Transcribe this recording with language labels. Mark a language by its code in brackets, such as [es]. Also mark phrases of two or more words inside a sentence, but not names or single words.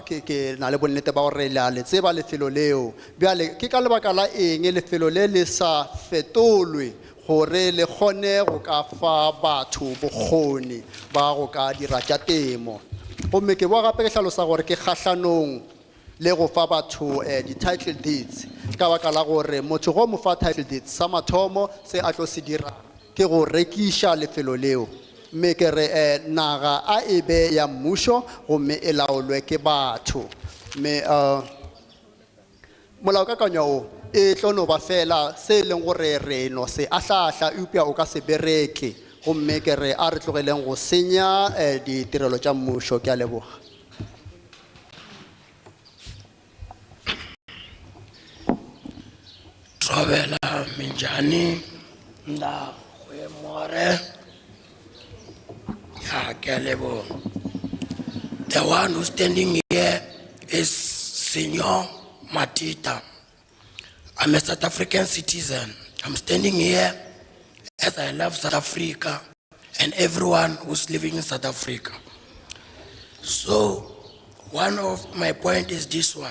[nso] ke na le bonnete ba gore le a le tseba lefelo leo bjale ke ka lebaka la eng lefelo le sa fetolwe gore le kgone go ka fa batho bokgoni ba go ka dira tša temo gomme ke boa gape ke hlalosa gore ke kgahlanong le go fa batho di- [en] title deeds [nso] ka baka la gore motho go mo fa [en] title deeds [nso] sa mathomo se a tlo se dira ke go rekiša lefelo leo mme ke re naga a ebe ya mmušo gomme e laolwe ke batho mme molaokakanywa o e tlo no ba fela se leng gore re no se ahlahla eupša o ka se bereke gomme ke re a re tlogeleng go senya ditirelo tša mmušo ke a leboga Trovela minjani nda more ya ke a leboga. [en] The one who's standing here is Senior Matita. I'm a South African citizen. I'm standing here as I love South Africa and everyone who's living in South Africa. So, one of my point is this one.